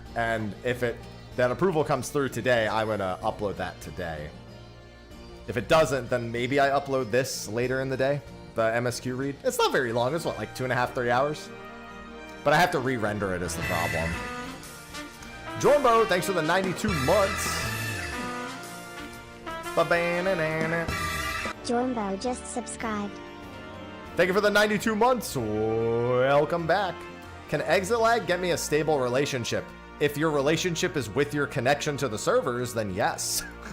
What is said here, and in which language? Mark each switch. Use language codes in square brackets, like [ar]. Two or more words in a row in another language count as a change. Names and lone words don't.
[en] And if that approval comes through today, I'm going to upload that today. If it doesn't, then maybe I upload this later in the day, the MSQ read. It's not very long. It's what, like 2.5, 3 hours? But I have to re-render it is the problem. Jorbo, thanks for the 92 months. Ba-ba-na-na-na. Jorbo just subscribed. Thank you for the 92 months. Welcome back. Can exitlag get me a stable relationship? If your relationship is with your connection to the servers, then yes.